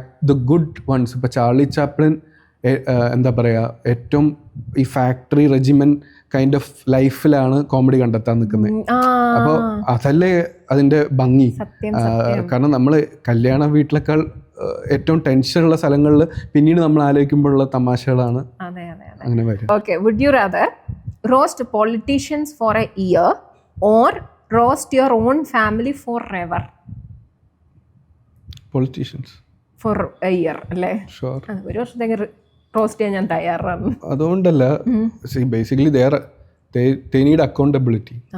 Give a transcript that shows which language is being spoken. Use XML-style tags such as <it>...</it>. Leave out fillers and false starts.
<en>the good ones,</en> <ml>ഇപ്പൊ Charlie Chaplin എന്താ പറയുക, ഏറ്റവും ഈ factory regiment kind of ലൈഫിലാണ് comedy കണ്ടെത്താൻ നിൽക്കുന്നത്. അപ്പോൾ അതല്ലേ അതിന്റെ ഭംഗി. കാരണം നമ്മൾ കല്യാണ വീട്ടിലേക്കാൾ ഏറ്റവും ടെൻഷനുള്ള സ്ഥലങ്ങളിൽ പിന്നീട് നമ്മൾ ആലോചിക്കുമ്പോഴുള്ള തമാശകളാണ് അങ്ങനെ വരും.</ml> <en>Okay, would you rather roast politicians for a year or roast your own family forever? Politicians for a year</en> <ml>അല്ലേ?</ml> <en>Sure.</en> <ml>ഒരു വർഷത്തേക്ക് റോസ്റ്റ് ചെയ്യാൻ ഞാൻ തയ്യാറാണ്. അതുകൊണ്ടല്ല, ബേസിക്കലി</ml> <en>they need accountability.</en>